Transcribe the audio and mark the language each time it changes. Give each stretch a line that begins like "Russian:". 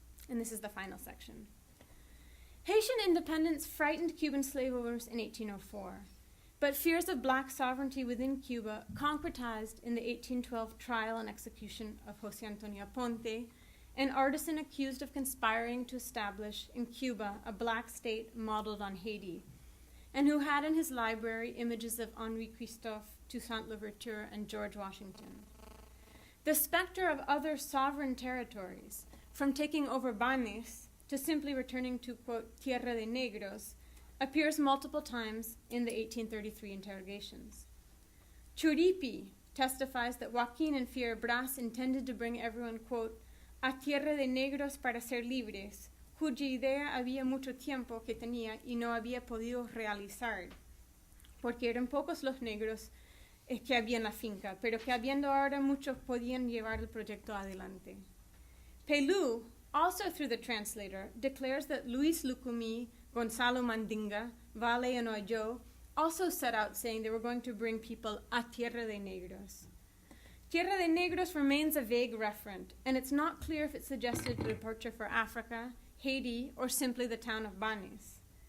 English: And this is the final section. Haitian independence frightened Cuban slave owners in 1804, but fears of black sovereignty within Cuba concretized in the 1812 trial and execution of José Antonio Aponte, an artisan accused of conspiring to establish in Cuba a black state modeled on Haiti, and who had in his library images of Henri Christophe, Toussaint Louverture, and George Washington. The specter of other sovereign territories, from taking over Banes to simply returning to, quote, Tierra de Negros, appears multiple times in the 1833 interrogations. Churipi testifies that Joaquin and Fierabras intended to bring everyone, quote,
Spanish: a Tierra de Negros para ser libres, cuya idea había mucho tiempo que tenía y no había podido realizar, porque eran pocos los negros que había en la finca, pero que habiendo ahora muchos podían llevar el proyecto adelante.
English: Pelú, also through the translator, declares that Luis Lucumí, Gonzalo Mandinga, Valle and Oyo also set out saying they were going to bring people a Tierra de Negros. Tierra de Negros remains a vague referent, and it's not clear if it suggested a departure for Africa, Haiti, or simply the town of Banes.